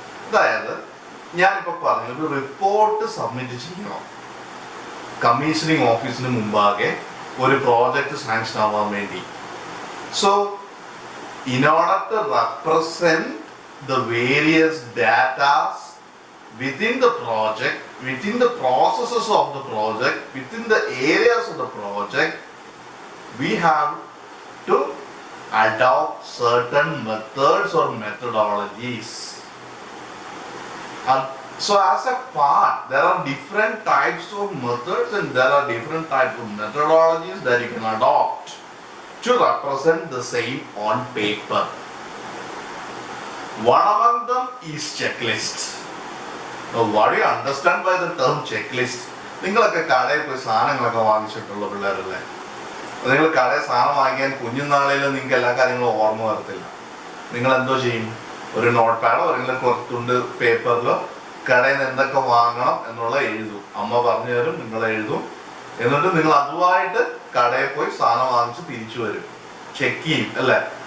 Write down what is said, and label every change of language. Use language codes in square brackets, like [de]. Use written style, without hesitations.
[ml] അതായത് ഞാനിപ്പോൾ പറഞ്ഞു, ഒരു റിപ്പോർട്ട് സബ്മിറ്റ് ചെയ്യണം കമ്മീഷനിങ് ഓഫീസിന് മുമ്പാകെ ഒരു പ്രോജക്റ്റ് സാങ്ഷൻ ആവാൻ വേണ്ടി. [en] So in order to represent the various datas within the project, within the processes of the project, within the areas of the project, we have to adopt certain methods or methodologies. And so as a part, there are different types of methods and there are different types of methodologies that you can adopt to represent the same on paper. One among them is checklist. Now, what do you understand by the term checklist? [ml] നിങ്ങളൊക്കെ കടയിൽ പോയി സാധനങ്ങളൊക്കെ വാങ്ങിച്ചിട്ടുള്ള പിള്ളേരല്ലേ? നിങ്ങൾ കടയിൽ സാധനം വാങ്ങിക്കാൻ കുഞ്ഞുനാളിൽ നിങ്ങൾക്ക് എല്ലാ കാര്യങ്ങളും ഓർമ്മ വരത്തില്ല. നിങ്ങൾ എന്തോ ചെയ്യും? ഒരു നോട്ട് പാഡോ അല്ലെങ്കിൽ കുറച്ചുണ്ട് പേപ്പറിലോ കടയിൽ നിന്ന് എന്തൊക്കെ വാങ്ങണം എന്നുള്ള എഴുതും. അമ്മ പറഞ്ഞു തരും, നിങ്ങൾ എഴുതും. എന്നിട്ട് നിങ്ങൾ അതുമായിട്ട് കടയിൽ പോയി സാധനം വാങ്ങിച്ച് തിരിച്ചു വരും. ചെക്ക് ചെയ്യും അല്ലേ?